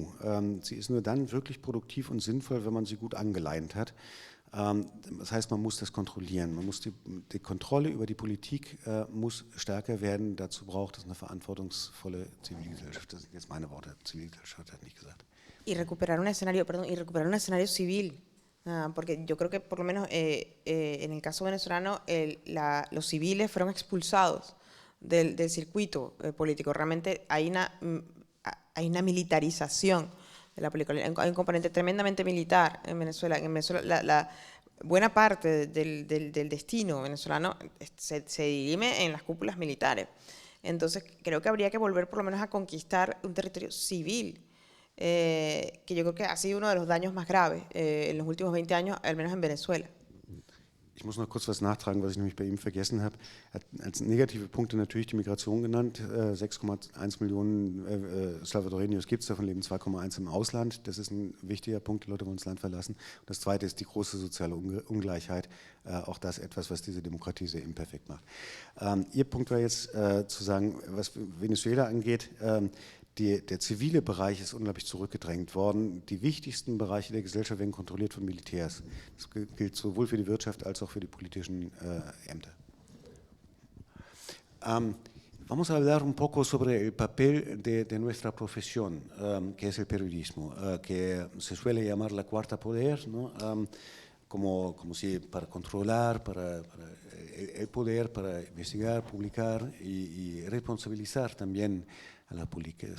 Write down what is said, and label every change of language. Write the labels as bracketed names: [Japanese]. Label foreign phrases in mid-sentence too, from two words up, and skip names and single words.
[German] Sie ist nur dann wirklich produktiv und sinnvoll, wenn man sie gut angeleint hat. Das heißt, man muss das kontrollieren. Man muss die Kontrolle über die Politik muss stärker werden. Dazu braucht es eine verantwortungsvolle Zivilgesellschaft. Das sind jetzt meine Worte. Zivilgesellschaft hat nicht gesagt. [Spanish] Y recuperar un escenario civil. Porque yo creo que por lo menos en el caso venezolano los civiles fueron expulsados del circuito político. Realmente hay una militarización de la política. Hay un componente tremendamente militar en Venezuela. En Venezuela la buena parte del destino venezolano se dirime en las cúpulas militares. Entonces creo que habría que volver por lo menos a conquistar un territorio civil, que yo creo que ha sido uno de los daños más graves en los últimos 20 años, al menos en Venezuela. [German] Ich muss noch kurz was nachtragen, was ich nämlich bei ihm vergessen habe. Er hat als negative Punkte natürlich die Migration genannt. 6,1 Millionen Salvadorenios gibt es, davon leben 2,1 im Ausland. Das ist ein wichtiger Punkt, die Leute wollen das Land verlassen. Und das Zweite ist die große soziale Ungleichheit. Auch das etwas, was diese Demokratie sehr imperfekt macht. Ihr Punkt war jetzt zu sagen, was Venezuela angeht, der zivile Bereich ist unglaublich zurückgedrängt worden. Die wichtigsten Bereiche der Gesellschaft werden kontrolliert von Militärs. Das gilt sowohl für die Wirtschaft als auch für die politischen Ämter. [Spanish] Vamos a hablar un poco sobre el papel de nuestra profesión, que es el periodismo, que se suele llamar la cuarta poder, ¿no? Como si para controlar, para el poder, para investigar, publicar y responsabilizar también a las políticas.